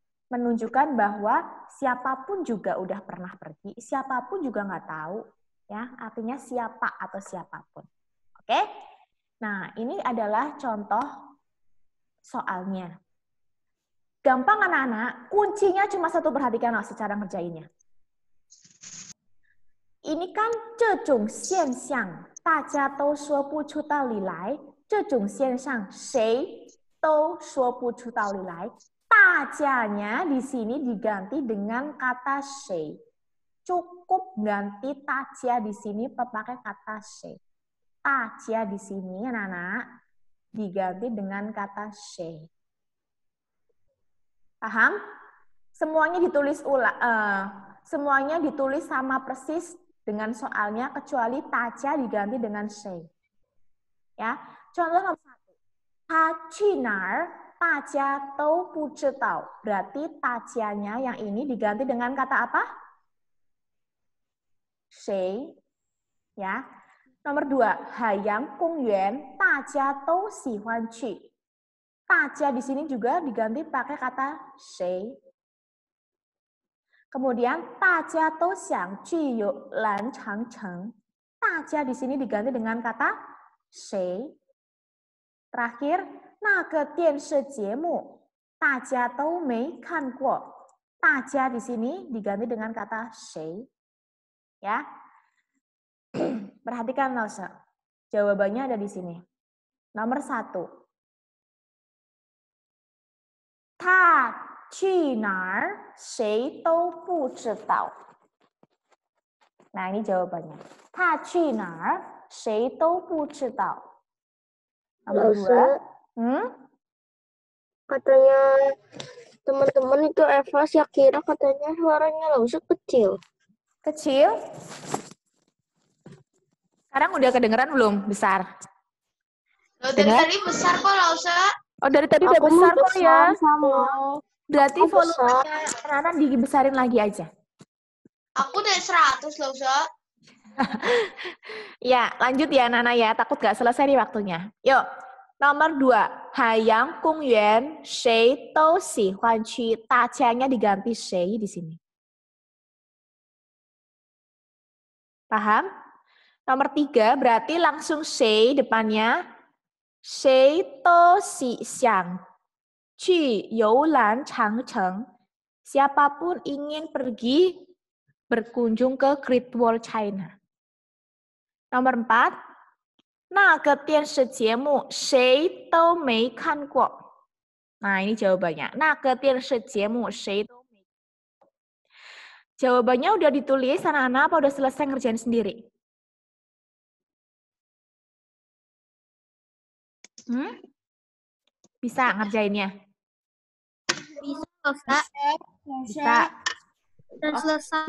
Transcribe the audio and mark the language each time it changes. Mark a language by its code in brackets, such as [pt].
[id] Menunjukkan bahwa siapapun juga udah pernah pergi, siapapun juga nggak tahu. Ya, artinya siapa atau siapapun. Oke? Nah, ini adalah contoh soalnya. Gampang anak-anak, kuncinya cuma satu, perhatikan secara ngerjainnya. Ini kan [zh] 这种现象大家都说不出道理来，这种现象谁都说不出道理来。 [id] 大家nya di sini diganti dengan kata 谁. Cukup ganti 大家 di sini pakai kata 谁. 大家 di sini anak-anak diganti dengan kata 谁. Paham? Semuanya ditulis semuanya ditulis sama persis dengan soalnya kecuali 大家 diganti dengan 谁. Ya. Contoh nomor 1. [zh] 他去哪儿? 大家都不知道. [id] Berarti 大家nya yang ini diganti dengan kata apa? [zh] 谁? [id] Ya. Nomor 2, [zh] Hayang Kongyuan, 大家都喜欢去. [id] 大家di sini juga diganti pakai kata 谁. Kemudian [zh] 大家都想去游览长城. [id] 大家di sini diganti dengan kata 谁. [zh] Terakhir, 那个电视节目大家都没看过. [id] 大家di sini diganti dengan kata 谁. Ya. Perhatikan Nosa. Jawabannya ada di sini. Nomor 1. [zh] 他去哪儿谁都不知道. [id] Nah, ini jawabannya. [zh] 他去哪儿谁都不知道. [id] Nomor 2. Katanya teman-teman itu Eva Syakira katanya suaranya Lausa kecil. Kecil? Sekarang udah kedengeran belum? Besar? Dari tadi besar kok, Lausa. Oh, dari tadi udah Aku besar mau kok ya? sama. Oh, berarti Aku besar. volumenya Nana dibesarin lagi aja. Aku dari 100, Lausa. Ya, lanjut ya Nana ya. Takut gak selesai nih waktunya. Yuk, nomor 2. [zh] Hayang Kongyuan, 谁都喜欢去. [id] 大家nya diganti 谁 di sini. Paham? Nomor 3 berarti langsung 谁 depannya. [zh] 谁都想去游览长城. [id] Siapapun ingin pergi berkunjung ke Great Wall China. Nomor 4. [zh] 那个电视节目谁都没看过. [id] Nah, ini jawabannya. [zh] 那个电视节目谁都没看过. [id] Jawabannya udah ditulis anak-anak apa udah selesai ngerjain sendiri? Bisa ngerjainnya? Bisa. Bisa. Dan selesai.